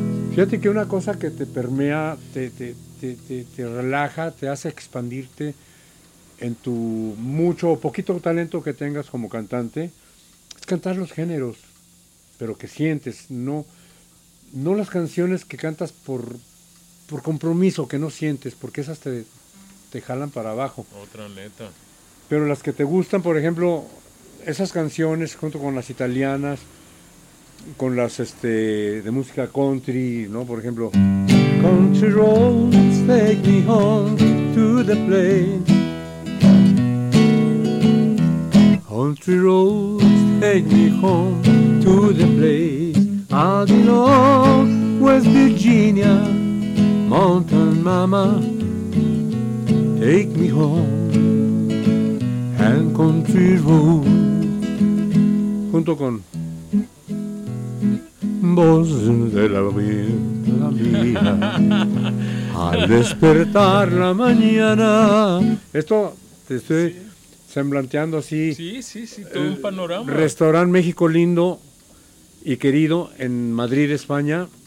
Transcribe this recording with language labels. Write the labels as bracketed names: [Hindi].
[Spanish] Fíjate que una cosa que te permea, te relaja, te hace expandirte en tu mucho o poquito talento que tengas como cantante, es cantar los géneros, pero que sientes, no las canciones que cantas por compromiso, que no sientes, porque esas te jalan para abajo. Otra letra. Pero las que te gustan, por ejemplo, esas canciones junto con las italianas, con las de música country, ¿no? Por ejemplo, [English] Country roads take me home to the plains. Country roads take me home to the place I belong, West Virginia, mountain mama, take me home, and country roads. [Spanish] Junto con voz de la vida mía, al despertar la mañana. Esto te estoy... Sí. Semblanteando así. Sí, todo un panorama. Restaurante México lindo y querido en Madrid, España.